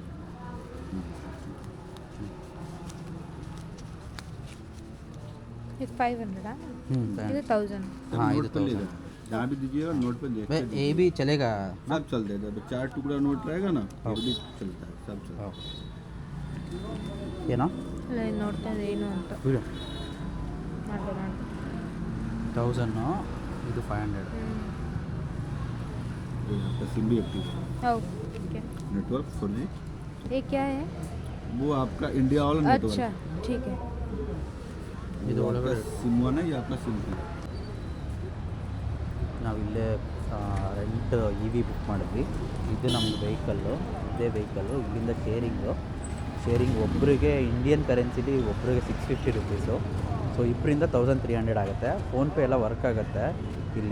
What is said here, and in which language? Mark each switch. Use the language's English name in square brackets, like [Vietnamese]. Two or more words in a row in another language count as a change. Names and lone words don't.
[Kannada] ಇದು 500 ಇದು 1000 [Hindi] हाँ नोट ये पे तो ले जाओ, जहाँ भी दीजिएगा नोट पे देखते ये भी चलेगा सब चलते हैं। 4 टुकड़ा नोट रहेगा ना, फिर भी चलता है, सब चलता है। [Kannada] ಏನೋ ಇಲ್ಲ ಇದು ನೋಡ್ತಾ ಇದೆ ಏನು ಅಂತ ಬಿಡು ಮಾಡ್ಬೋದು 1000 ಇದು 500 [Hindi] ये आपका सिम भी एक्टिव है। ಹೌದು ठीक है नेटवर्क 4G, ये क्या है वो आपका इंडिया वाला अच्छा नेटवर्क। ठीक है [Kannada] ಇದು [Hindi] आपका [Kannada] ಒಳಗಡೆ [Hindi] सिम 1 है, ये आपका सिम 2 है। [Kannada] ನಾವಿಲ್ಲೇ [English] rent EV book [Kannada] ಮಾಡಿದ್ವಿ. ಇದು ನಮ್ಮದು ವೆಹಿಕಲ್ಲು, ಇದೇ ವೆಹಿಕಲ್ಲು. ಇಲ್ಲಿಂದ ಶೇರಿಂಗ್ ಒಬ್ಬರಿಗೆ [English] Indian currencyಲಿ [Kannada] ಒಬ್ಬರಿಗೆ 650 ರುಪೀಸು. ಸೊ ಇಬ್ಬರಿಂದ 1300 ಆಗುತ್ತೆ. ಫೋನ್ಪೇ ಎಲ್ಲ ವರ್ಕ್ ಆಗುತ್ತೆ ಇಲ್ಲಿ.